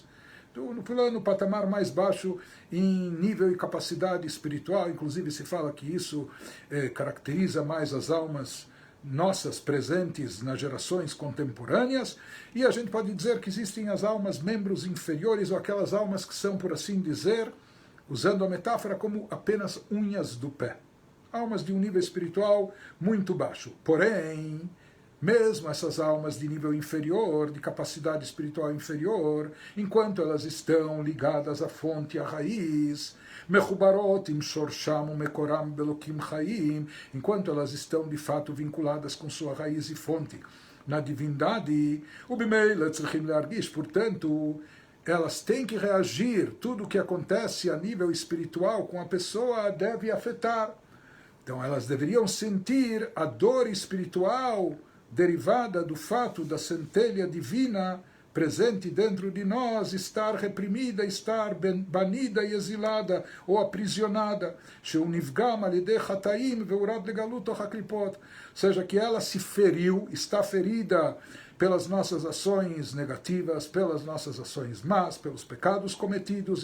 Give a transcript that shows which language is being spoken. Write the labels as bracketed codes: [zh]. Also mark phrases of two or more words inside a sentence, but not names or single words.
[pt] No plano patamar mais baixo, em nível e capacidade espiritual, inclusive se fala que isso caracteriza mais as almas nossas presentes nas gerações contemporâneas, e a gente pode dizer que existem as almas membros inferiores, ou aquelas almas que são, por assim dizer, usando a metáfora, como apenas unhas do pé. Almas de um nível espiritual muito baixo. Porém, mesmo essas almas de nível inferior, de capacidade espiritual inferior, enquanto elas estão ligadas à fonte, à raiz, [he] מחוברות עם שורשם ומקורם באלקים חיים, [pt] enquanto elas estão de fato vinculadas com sua raiz e fonte na divindade, [he] ובממילא צריכים להרגיש, [pt] portanto, elas têm que reagir, tudo o que acontece a nível espiritual com a pessoa deve afetar. Então elas deveriam sentir a dor espiritual derivada do fato da centelha divina presente dentro de nós estar reprimida, estar banida e exilada ou aprisionada, ou seja, que ela se feriu, está ferida pelas nossas ações negativas, pelas nossas ações más, pelos pecados cometidos.